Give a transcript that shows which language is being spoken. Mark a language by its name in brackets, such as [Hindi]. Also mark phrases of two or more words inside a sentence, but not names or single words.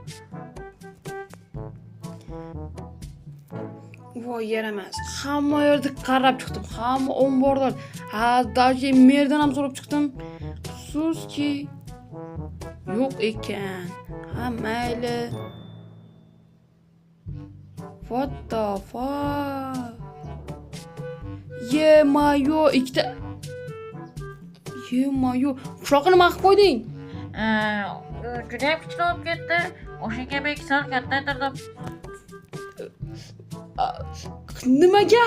[Uzbek] Voy, yaramas. Hamma yerda qarab chiqdim. Hamma omborlar. Даже merdan ham so'rab chiqdim. Afsuski yo'q ekan. Mayli. [English] What the fuck? [Uzbek] Yemayo, ikkita. Qishloqni nima qilib qo'yding? Judayam kichik bo'lib ketdi. O'shanga men sal kattaytirdim. Nimaga?